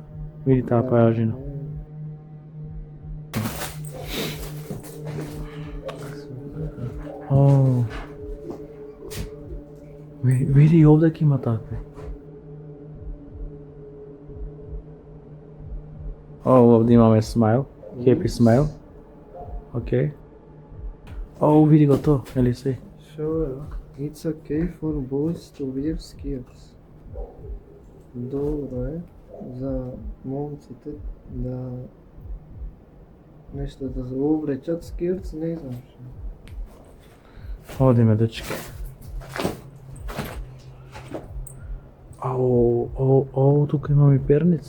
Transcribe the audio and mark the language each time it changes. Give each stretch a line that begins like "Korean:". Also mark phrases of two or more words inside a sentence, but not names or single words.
Macedonian: Види таа пајажина. Види овдека има такви. Овде имаме смайл,
English: happy smile.
Macedonian: Океј. Види го то, ели се? Шо е?
English: It's okay for boys to wear skirts.
Macedonian: Добро е за момците да нешто да облечат скиртс, не знам шо. Одиме, дечки. Тука имаме и перници.